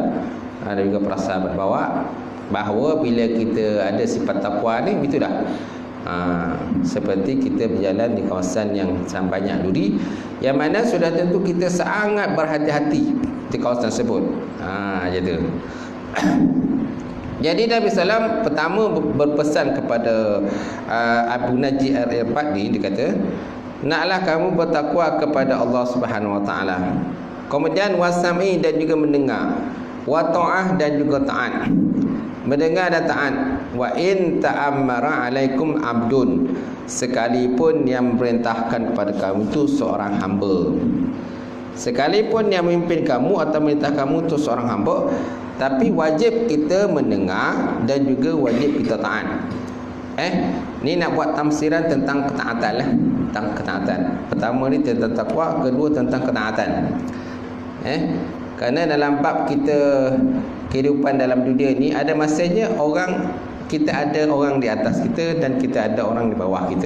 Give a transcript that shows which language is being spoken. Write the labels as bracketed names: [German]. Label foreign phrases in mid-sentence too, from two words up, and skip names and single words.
[Malay] Ada juga para sahabat bawa bahawa bila kita ada sifat takwa ni, itu dah seperti kita berjalan di kawasan yang sangat banyak duri, yang mana sudah tentu kita sangat berhati-hati di kawasan tersebut. Jadi jadi Nabi SAW pertama berpesan kepada Abu Najih Al-Irbad ni, dia kata, naklah kamu bertakwa kepada Allah [Arabic] سبحانه وتعالى. [Malay] Kemudian wasami, dan juga mendengar. [Arabic] وطاعة [Malay] dan juga taat. Mendengar dan taat. [Arabic] وإن تأمر عليكم عبد, [Malay] sekalipun yang memerintahkan kepada kamu itu seorang hamba. Sekalipun yang memimpin kamu atau memerintah kamu itu seorang hamba, tapi wajib kita mendengar dan juga wajib kita taat. Ni nak buat tamsiran tentang ketaatan lah. Tentang ketaatan. Pertama ni tentang takwa, kedua tentang ketaatan. Kerana dalam bab kita kehidupan dalam dunia ni, ada masanya kita ada orang di atas kita dan kita ada orang di bawah kita.